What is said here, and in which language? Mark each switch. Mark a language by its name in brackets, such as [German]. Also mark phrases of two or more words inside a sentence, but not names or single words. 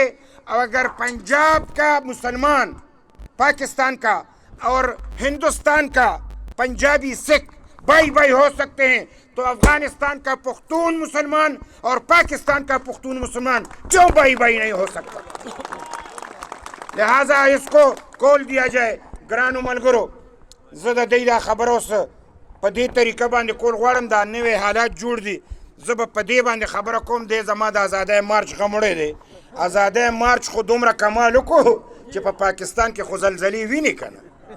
[Urdu] اور اگر پنجاب کا مسلمان پاکستان کا اور ہندوستان کا پنجابی سکھ بھائی بھائی ہو سکتے ہیں تو افغانستان کا پختون مسلمان اور پاکستان کا پختون مسلمان کیوں بھائی بھائی نہیں ہو سکتا؟ لہذا اس کو کھول دیا جائے۔ [Pashto] ګرانو ملګرو، زه د دې دا خبره اوس په دې طریقه باندې کول غواړم، دا نوی حالات جوړ دي، زه به په دې باندې خبره کوم. دی زما د ازادۍ مارچ غموړی دی. ازادۍ مارچ خو دومره کمال وکړو چې په پاکستان کې خو زلزلې ویني که نه؟